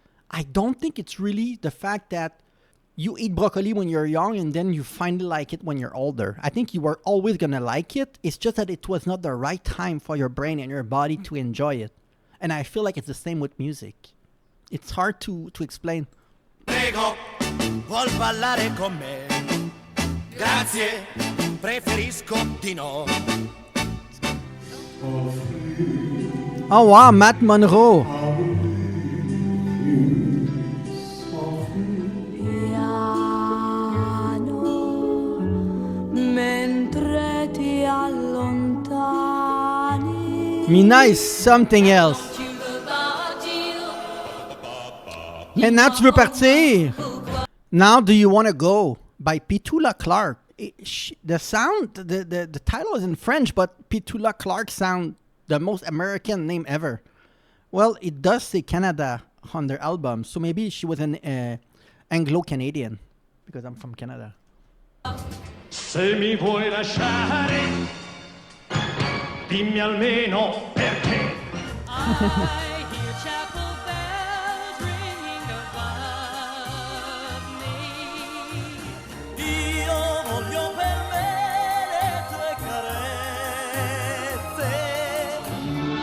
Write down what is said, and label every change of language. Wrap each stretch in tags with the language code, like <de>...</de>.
<en>I don't think it's really the fact that you eat broccoli when you're young and then you finally like it when you're older. I think you were always gonna like it. It's just that it was not the right time for your brain and your body to enjoy it. And I feel like it's the same with music. It's hard to explain.</en> <it>Prego, vuol ballare con me? Grazie, preferisco di no.</it> <en>Oh wow, Matt Monro.</en> <it>Piano, mentre ti allontani.</it> <en>Mina is something else. And now</en> <fr>tu veux partir.</fr> <en>Now do you want to go? By Petula Clark. The sound, the title is in French, but Petula Clark sound the most American name ever. Well, it does say Canada on their album, so maybe she was an Anglo-Canadian, because I'm from Canada.</en> <it>Se mi vuoi lasciare, dimmi almeno perché.</it> <en>I hear chapel bells ringing above me.</en> <it>Io voglio per me le tue carezze.</it>